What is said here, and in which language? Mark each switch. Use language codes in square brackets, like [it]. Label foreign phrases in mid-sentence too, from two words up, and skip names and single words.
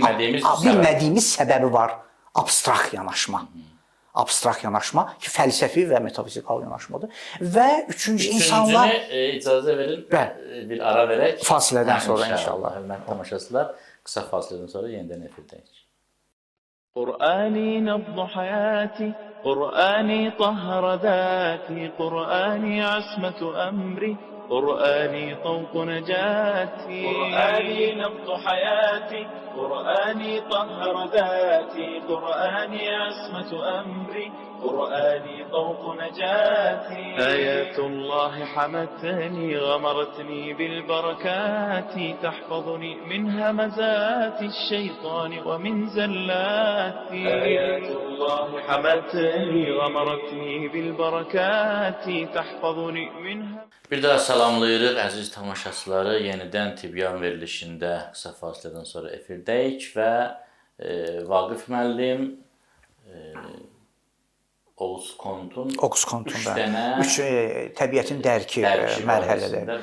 [az] Bilmədiyimiz səbəbi var. Abstrakt yanaşma. Abstrakt yanaşma ki, fəlsəfi və metafizikal yanaşmadır. Və üçüncü insanlar... icazə verin, bir ara verək. Fasilədən sonra inşallah. Hörmətli tamaşaçılar, qısa fasilədən sonra yenidən efirdəyik. [ar] قرآني نبض حياتي قرآني طهر ذاتي قرآني عصمة أمري قرآني طوق نجاتي قرآني نبض حياتي قرآني طهر ذاتي قرآني عصمة أمري قرآني طوق نجاتي آيات الله حمتني غمرتني بالبركات تحفظني من همزات الشيطان ومن زلاتي آيات الله حمتني غمرتني بالبركات تحفظني من [az] Bir daha salamlayırıq əziz tamaşaçıları. Yenidən Tibyan verilişində qısa fasilədən sonra efirdəyik və Vaqif müəllim Auguste Comte'un 3 dənə təbiətin dərki mərhələləri.